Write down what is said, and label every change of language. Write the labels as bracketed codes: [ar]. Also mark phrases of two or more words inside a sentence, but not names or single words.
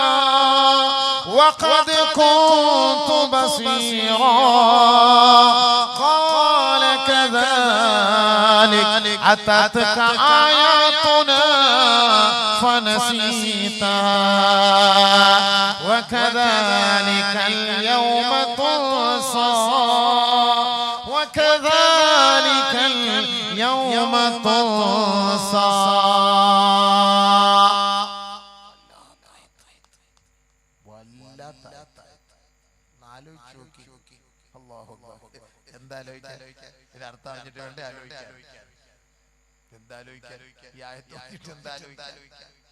[ar] وقد كنت بصيرا قال كذلك أتتك آياتنا فنسيتها وكذلك اليوم تنسى وكذلك اليوم تنسى. [ml] ഇതിനർത്ഥം അറിഞ്ഞിട്ട് വേണ്ടേ ആലോചിക്കാൻ. എന്താലോചിക്കാൻ? ഈ ആയത്ത് എന്താലോചിക്കാൻ?